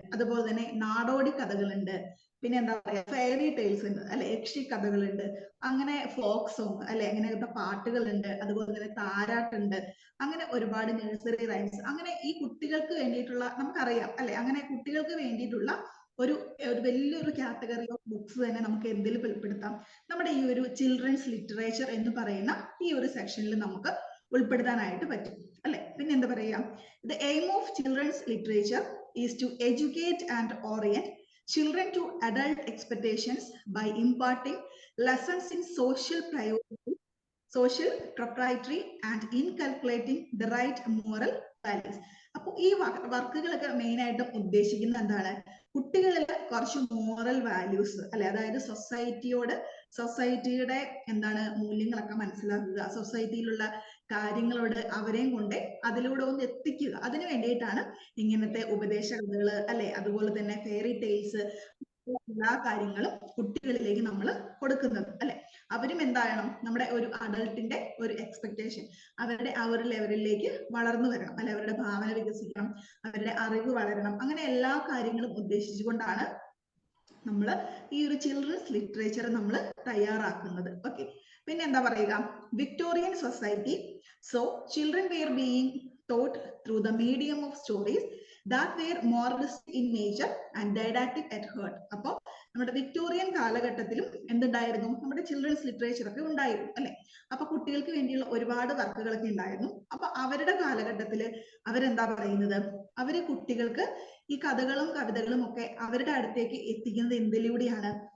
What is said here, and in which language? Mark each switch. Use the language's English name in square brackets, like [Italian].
[Malayalam] അതുപോലെ തന്നെ നാടോടി കഥകളുണ്ട്, പിന്നെ എന്താ പറയാ ഫെയറി ടെയിൽസ് ഉണ്ട് അല്ലെ, യക്ഷി കഥകളുണ്ട്, അങ്ങനെ ഫോക്ക് സോങ് അല്ലെ, അങ്ങനത്തെ പാട്ടുകളുണ്ട്, അതുപോലെ തന്നെ താരാട്ടുണ്ട്, അങ്ങനെ ഒരുപാട് നഴ്സറി റൈംസ്, അങ്ങനെ ഈ കുട്ടികൾക്ക് വേണ്ടിയിട്ടുള്ള നമുക്കറിയാം അല്ലെ, അങ്ങനെ കുട്ടികൾക്ക് വേണ്ടിയിട്ടുള്ള ഒരു വലിയൊരു കാറ്റഗറി ഓഫ് ബുക്സ് തന്നെ നമുക്ക് എന്തിൽ ഉൾപ്പെടുത്താം? നമ്മുടെ ഈ ഒരു ചിൽഡ്രൻസ് ലിറ്ററേച്ചർ എന്ന് പറയുന്ന ഈ ഒരു സെക്ഷനിൽ നമുക്ക് ഉൾപ്പെടുത്താനായിട്ട് പറ്റും അല്ലെ. പിന്നെ എന്താ പറയാ, [English] The aim of children's literature is to educate and orient children to adult expectations by imparting lessons in social priority, social proprietary and inculcating the right moral values. [Malayalam] അപ്പോൾ ഈ വർക്കുകളൊക്കെ മെയിൻ ആയിട്ടും ഉദ്ദേശിക്കുന്നത് എന്താണ്? കുട്ടികളിൽ കുറച്ച് മോറൽ വാല്യൂസ് അല്ലെ, അതായത് സൊസൈറ്റിയുടെ എന്താണ് മൂല്യങ്ങളൊക്കെ മനസ്സിലാക്കുക, സൊസൈറ്റിയിലുള്ള കാര്യങ്ങളോട് അവരെയും കൊണ്ട് അതിലൂടെ ഒന്ന് എത്തിക്കുക. അതിനു വേണ്ടിയിട്ടാണ് ഇങ്ങനത്തെ ഉപദേശ കഥകൾ അല്ലെ, അതുപോലെ തന്നെ ഫെയറി ടെയിൽസ്, എല്ലാ കാര്യങ്ങളും കുട്ടികളിലേക്ക് നമ്മൾ കൊടുക്കുന്നത് അല്ലെ. അവരും എന്താകണം, നമ്മുടെ ഒരു അഡൾട്ടിന്റെ ഒരു എക്സ്പെക്ടേഷൻ, അവരുടെ ആ ഒരു ലെവലിലേക്ക് വളർന്നു വരണം അല്ലെ, അവരുടെ ഭാവന വികസിക്കണം, അവരുടെ അറിവ് വളരണം, അങ്ങനെ എല്ലാ കാര്യങ്ങളും ഉദ്ദേശിച്ചുകൊണ്ടാണ് നമ്മൾ ഈ ഒരു ചിൽഡ്രൻസ് ലിറ്ററേച്ചർ നമ്മൾ തയ്യാറാക്കുന്നത്. ഓക്കെ, പിന്നെ എന്താ പറയുക, [English] Victorian society, so children were being taught through the medium of stories that were moralistic in nature and didactic at heart. [Malayalam] അപ്പോൾ നമ്മുടെ വിക്ടോറിയൻ കാലഘട്ടത്തിലും എന്തുണ്ടായിരുന്നു, നമ്മുടെ ചിൽഡ്രൻസ് ലിറ്ററേച്ചർ ഒക്കെ ഉണ്ടായിരുന്നു അല്ലെ. അപ്പൊ കുട്ടികൾക്ക് വേണ്ടിയുള്ള ഒരുപാട് വർക്കുകളൊക്കെ ഉണ്ടായിരുന്നു. അപ്പൊ അവരുടെ കാലഘട്ടത്തിൽ അവരെന്താ പറയുന്നത്, അവര് കുട്ടികൾക്ക് ഈ കഥകളും കവിതകളും ഒക്കെ അവരുടെ അടുത്തേക്ക് എത്തിക്കുന്നത് എന്തിലൂടെയാണ്?